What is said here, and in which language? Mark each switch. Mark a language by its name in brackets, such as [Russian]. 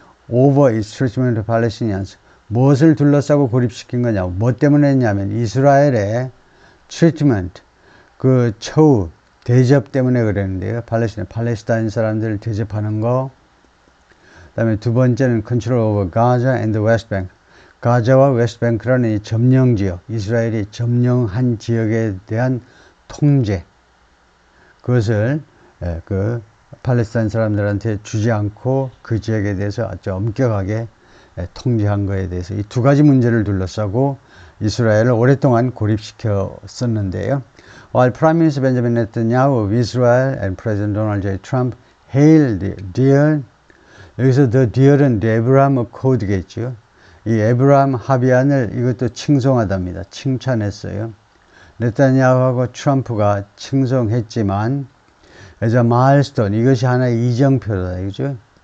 [English] Over its treatment of Palestinians. [Korean] 무엇을 둘러싸고 고립시킨 거냐? 뭐 때문에 했냐면 이스라엘의 treatment, 그 처우, 대접 때문에 그랬는데요. 팔레스타인 사람들을 대접하는 거. 그 다음에 두 번째는 [English] control over Gaza and the West Bank. [Korean] 가자와 웨스트뱅크라는 이 점령 지역, 이스라엘이 점령한 지역에 대한 통제. 그것을 그 팔레스타인 사람들한테 주지 않고 그 지역에 대해서 아주 엄격하게 통제한 것에 대해서 이 두 가지 문제를 둘러싸고 이스라엘을 오랫동안 고립시켰었는데요. [English] While Prime Minister Benjamin Netanyahu of Israel and President Donald J. Trump hailed the deal, 여기서 the deal은 the Abraham Accords겠죠. [Korean] 이 에브라함 합의안을 이것도 칭송하답니다. 칭찬했어요. 네타냐후하고 트럼프가 칭송했지만 [English] as a milestone, [Korean] 이것이 하나의 이정표다. 그죠?